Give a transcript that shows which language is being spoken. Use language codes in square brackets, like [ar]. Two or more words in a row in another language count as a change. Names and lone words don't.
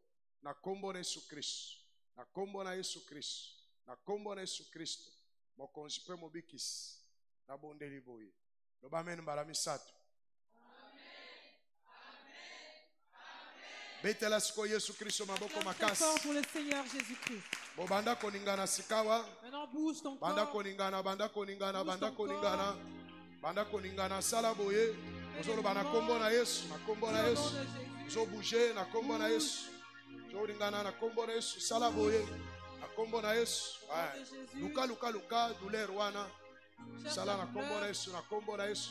[ln] Na kombo na Yesu Kristo. Na kombo na Yesu Kristo. Na kombo na Yesu Kristo. Mokonzi pe mobikisi. Na bondeli boye. Loba amen mbala misato. Betela siko Yesu Kristo maboko makasi. [fr] Pour le Seigneur Jésus-Christ. [ln] Banda koningana sikawa. [fr] Maintenant bouge ton corps. [ln] Banda koningana, banda koningana, banda koningana. Banda koningana sala boye. Ozolo bana kombo na Yesu, na kombo na Yesu. Zo bouger na kombo na Yesu. Zo lingana na kombo na Yesu sala boye. Na kombo na Yesu. Luka luka luka douleur wana. Sala na kombo na Yesu, na kombo na Yesu.